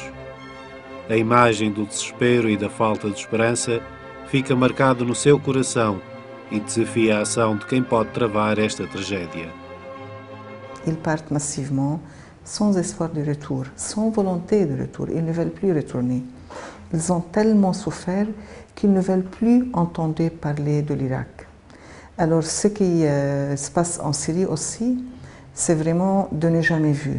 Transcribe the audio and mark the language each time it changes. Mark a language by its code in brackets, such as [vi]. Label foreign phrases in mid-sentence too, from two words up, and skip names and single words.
[pt] A imagem do desespero e da falta de esperança fica marcada no seu coração e desafia a ação de quem pode travar esta tragédia. [fr] Ils partent massivement, sans espoir de retour, sans volonté de retour. Ils ne veulent plus retourner. Ils ont tellement souffert qu'ils ne veulent plus entendre parler de l'Irak. Alors ce qui se passe en Syrie aussi, c'est vraiment de ne jamais vu.